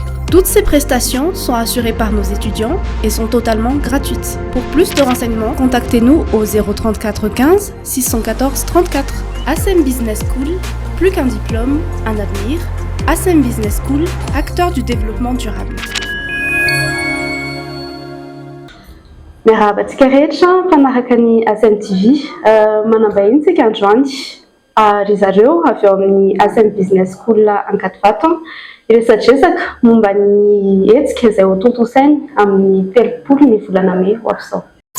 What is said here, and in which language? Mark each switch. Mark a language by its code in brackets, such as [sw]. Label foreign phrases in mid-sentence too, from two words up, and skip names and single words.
[fr] Toutes ces prestations sont assurées par nos étudiants et sont totalement gratuites. Pour plus de renseignements, contactez-nous au 034 15 614 34. ASEM Business School, plus qu'un diplôme, un avenir. ASEM Business School, acteur du développement durable. [mg] Miarabantsika rehetra mpanaraka ny ASEM TV, manambahiny tsika androany ry zareo avy eo amin'ny ASEM Business School Ankadivato iresadresaka momba ny hetsika izay ho tontosainy amin'ny 30 ny volana May ho avy izao.